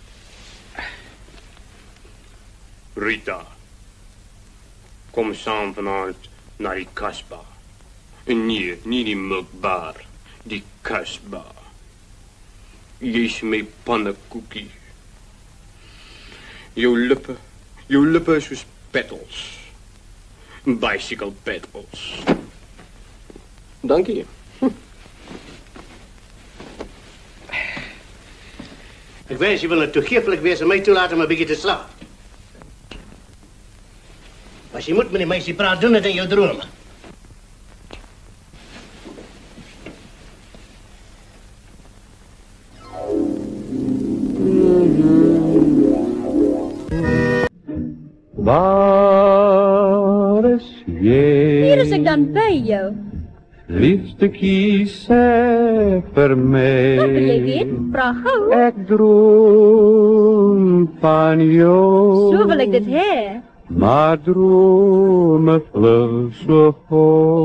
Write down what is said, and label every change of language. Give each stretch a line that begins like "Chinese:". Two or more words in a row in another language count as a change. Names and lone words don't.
Afrikaans: Rita, kom saam vanaand na die kasbah. En nee, nie die melkbar, die kasbah. Jy's my pannekoekie. Jou lippe is soos petals. Bicycle petals. Dankie.
Dutch: Ik wens je wil het toegeeflijk wees en mij toelaten om een beetje te slapen. Als je moet met die meisje praten, doen het in je dromen.
Afrikaans: Waar is jy? Hier is ek dan by jou. Liefste kies vir my. Wat wil jy weet? Vra gou. Ek droom van jou. So wil ek dit hê. Maar drome vlug so hoog.